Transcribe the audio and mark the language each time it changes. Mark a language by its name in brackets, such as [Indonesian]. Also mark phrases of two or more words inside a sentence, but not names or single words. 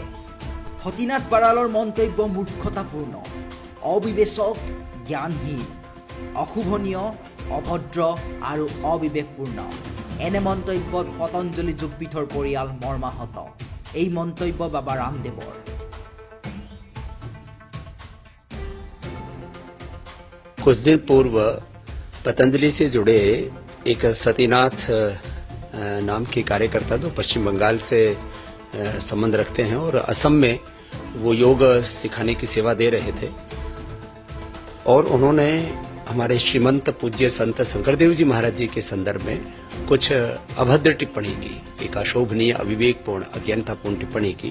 [Assamese] সতীনাথ বাৰালৰ মন্তব্য মূৰ্খতাপূৰ্ণ, অবিবেচক, জ্ঞানহীন, অশোভনীয়, অভদ্ৰ আৰু অবিবেকপূৰ্ণ। এনে মন্তব্যত পতঞ্জলি যোগপীঠৰ পৰিয়াল মৰ্মাহত। এই মন্তব্য বাবা ৰামদেৱৰ। [Hindi] कुछ दिन पूर्व पतंजलि से जुड़े एक सतीनाथ नाम के कार्यकर्ता जो पश्चिम बंगाल से संबंध रखते हैं और असम में वो योग सिखाने की सेवा दे रहे थे और उन्होंने हमारे श्रीमंत पूज्य संत शंकरदेव जी महाराज जी के संदर्भ में कुछ अभद्र टिप्पणी की, एक अशोभनीय, अविवेकपूर्ण, अज्ञानतापूर्ण टिप्पणी की।